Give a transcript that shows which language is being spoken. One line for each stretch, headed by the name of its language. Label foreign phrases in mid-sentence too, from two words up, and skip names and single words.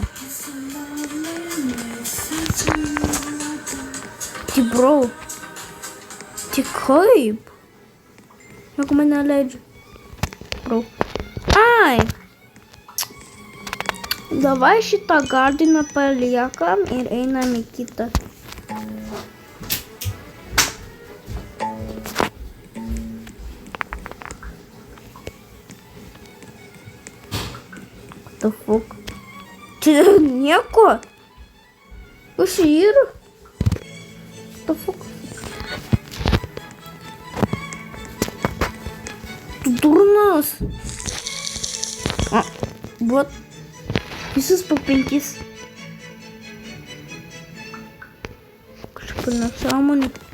Lithuanian: Ti bro. Ti kaip? Jeigu mane leidžia. Bro. Ai. Davai šitą gardiną paliekam ir einam į kitą.
English: What the fuck?
Lithuanian: Čia nieko? Kas yra?
English: What the fuck?
Lithuanian: Tu durnas. Вот. Visus po 5. Kažkaip nesąmonė.